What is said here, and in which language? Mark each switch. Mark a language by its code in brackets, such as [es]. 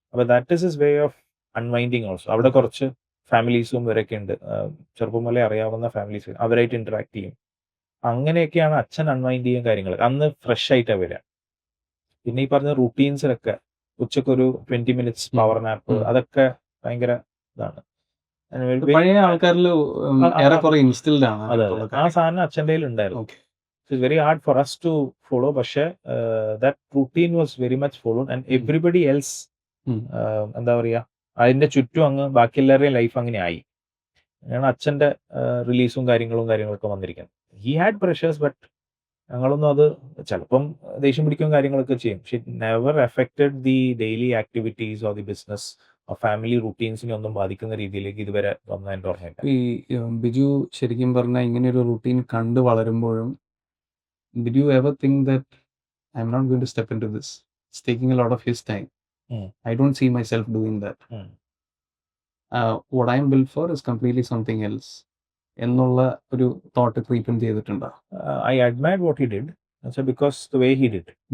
[ml] അപ്പൊ [en] That is his way of unwinding also. [ml] അവിടെ കുറച്ച് ഫാമിലീസും ഇവരൊക്കെ ഉണ്ട്, ചെറുപ്പം മുതലേ അറിയാവുന്ന ഫാമിലീസ്, അവരായിട്ട് ഇന്ററാക്ട് ചെയ്യും. അങ്ങനെയൊക്കെയാണ് അച്ഛൻ അൺവൈൻഡ് ചെയ്യും കാര്യങ്ങൾ. അന്ന് ഫ്രഷ് ആയിട്ടാണ് വരിക. പിന്നെ ഈ പറഞ്ഞ റൂട്ടീൻസിലൊക്കെ ഉച്ചക്കൊരു 20 മിനിറ്റ്സ് പവർ നാപ്പ്, അതൊക്കെ ഭയങ്കര ഇതാണ്. പഴയ ആൾക്കാരിൽ ഏറെക്കുറെ ഇൻസ്റ്റിൽഡ് ആണ്. അതെ, ആ സാധനം അച്ഛൻ്റെ ഉണ്ടായിരുന്നു. [en] It's very hard for us to follow, പക്ഷേ that routine was very much followed and everybody else [ml] എന്താ പറയുക അതിന്റെ ചുറ്റും അങ്ങ് ബാക്കി എല്ലാവരുടെയും ലൈഫ് അങ്ങനെ ആയി. അങ്ങനെയാണ് അച്ഛൻ്റെ റിലീസും കാര്യങ്ങളൊക്കെ വന്നിരിക്കുന്നത്. [en] he had pressures, but [ml] ഞങ്ങളൊന്നും അത് ചിലപ്പം ദേഷ്യം പിടിക്കും കാര്യങ്ങളൊക്കെ ചെയ്യും. [en] പക്ഷെ it never affected the daily activities or the business family [ml] റൂട്ടീൻസിനെ ഒന്നും ബാധിക്കുന്ന രീതിയിലേക്ക് ഇതുവരെ വന്നതിൻ്റെ ഓർമ്മയില്ല. ഈ ബിജു ശരിക്കും പറഞ്ഞാൽ ഇങ്ങനെ ഒരു റൂട്ടീൻ കണ്ടു വളരുമ്പോഴും [en] did you ever think that I'm not going to step into this? It's taking a lot of his time. I don't see myself doing that. What I'm built for is completely something else. [ml] എന്നുള്ള ഒരു thought creep ചെയ്തിട്ടുണ്ടോ? [en] I admired what he did, because the way he did.